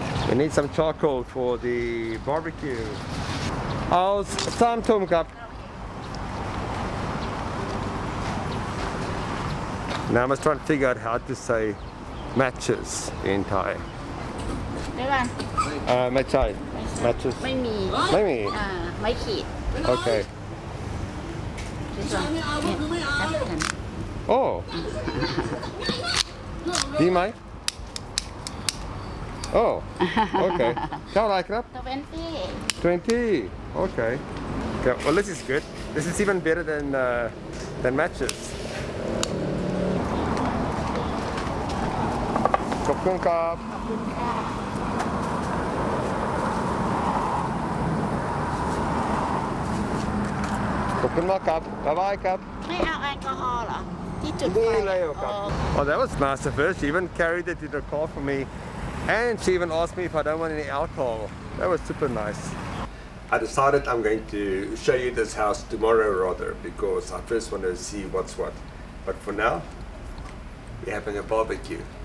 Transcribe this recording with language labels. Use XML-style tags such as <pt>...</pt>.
<en>We need some charcoal for the barbecue. I'll Sam Tom Cup. Now I must try and figure out how to say matches in Thai. Matchai. Matches.</en> <th>ไม่มี ไม่มี ไม่ขีด</th> <en>Okay. This one. Yeah, oh.</en> <th>ดีไหม</th> <en>Oh. Okay.</en> <th>เท่าไหร่ครับ</th> <en>20. Okay. Well, this is good. This is even better than matches.</en> <th>ขอบคุณครับ ขอบคุณมากครับ บ๊ายบายครับ ไม่เอาแอลกอฮอล์เหรอที่จุดไฟ นี่เลยครับ</th> <en>Oh, that was nice of her. She even carried it to the car for me, and she even asked me if I don't want any alcohol. That was super nice. I decided I'm going to show you this house tomorrow rather, because I first want to see what's what. But for now, we're having a barbecue.</en>